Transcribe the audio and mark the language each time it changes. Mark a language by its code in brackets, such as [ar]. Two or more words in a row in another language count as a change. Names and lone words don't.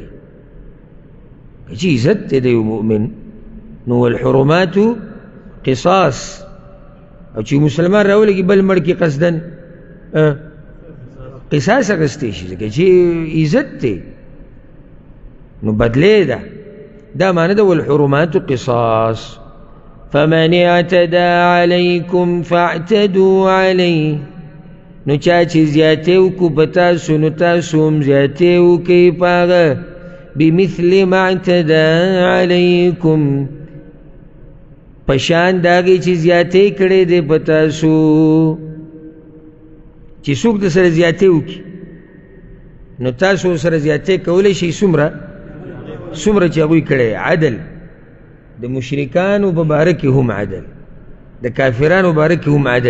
[ps] که چې عزت دی د یو مؤمن، نو [ar] والحرمات قصاص. [ps] او چې مسلمان راولګي بل مړ کې قصدن قصاص اخیستی شي، ځکه چې عزت دی نو بدلې ده. دا معنی ده [ar] والحرمات قصاص. فمن اعتدى عليكم فاعتدوا عليه، [ps] نو چا چې زیاتې وکړو په تاسو نو تاسو هم زیاتې وکړئ په هغه. [ar] بمثل ما اعتدى عليكم، [ps] په شان د هغې چې زیاتې کړی دی په تاسو. چې څوک د سره زیاتې وکړي نو تاسو سره زیاتې کولی شئ څومره چې هغوی کړی عدل. د مشرکانو په باره کې هم عدل، د کافرانو باره کې هم عدل.